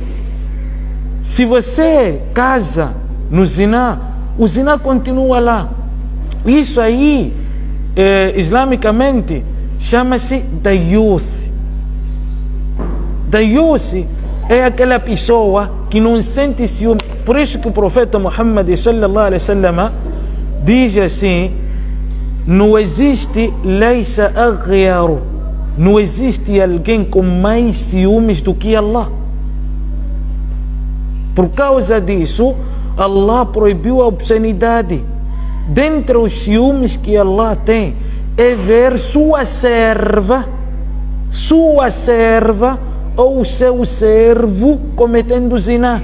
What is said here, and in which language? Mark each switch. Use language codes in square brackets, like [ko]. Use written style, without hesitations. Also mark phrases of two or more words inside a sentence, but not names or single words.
[pt] Se você casa no zina, o zina continua lá. Isso aí, islamicamente, chama-se dayuth. Dayuth é aquela pessoa que não sente ciúme. Por isso que o profeta Muhammad [ar] صلى الله عليه وسلم [pt] diz assim: não existe [ar] ليس أغير, [pt] não existe alguém com mais ciúmes do que Allah. Por causa disso, Allah proibiu a obscenidade. Dentre os ciúmes que Allah tem é ver sua serva ou seu servo cometendo zina.